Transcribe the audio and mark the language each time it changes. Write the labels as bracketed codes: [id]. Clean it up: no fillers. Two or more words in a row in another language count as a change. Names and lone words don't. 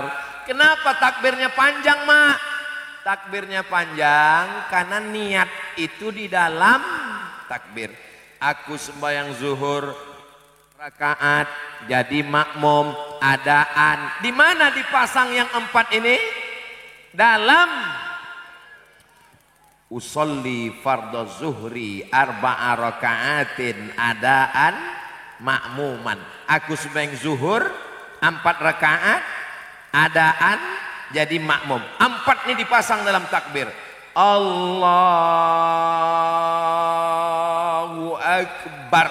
[id] Kenapa takbirnya panjang mak? Takbirnya panjang karena niat itu di dalam takbir. Aku sembahyang zuhur rakaat jadi makmum adaan. Di mana dipasang yang 4 ini? [ar] Dalam أصلي فرض الظهر أربع ركعات أداء مأموما. [id] Aku sembahyang zuhur 4 rakaat adaan jadi makmum. 4 ini dipasang dalam takbir. [ar] الله أكبر.